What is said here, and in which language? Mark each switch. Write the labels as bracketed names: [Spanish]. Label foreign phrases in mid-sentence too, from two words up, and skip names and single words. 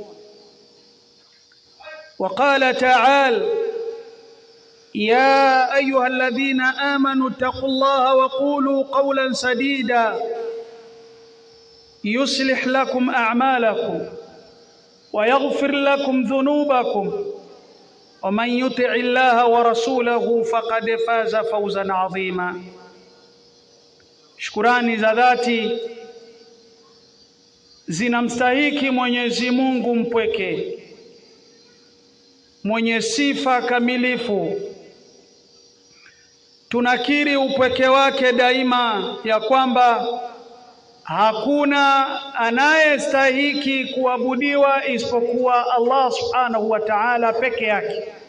[Arabic] وقال تعالى: يا أيها الذين آمنوا اتقوا الله وقولوا قولا سديدا يصلح لكم أعمالكم ويغفر لكم ذنوبكم ومن يطع الله ورسوله فقد فاز فوزا عظيما. [Swahili] Shukurani za dhati zinamstahiki Mwenyezi Mungu mpweke, mwenye sifa kamilifu. Tunakiri upweke wake daima, ya kwamba hakuna anayestahiki kuabudiwa isipokuwa Allah [Arabic] سبحانه وتعالى [Swahili] peke yake.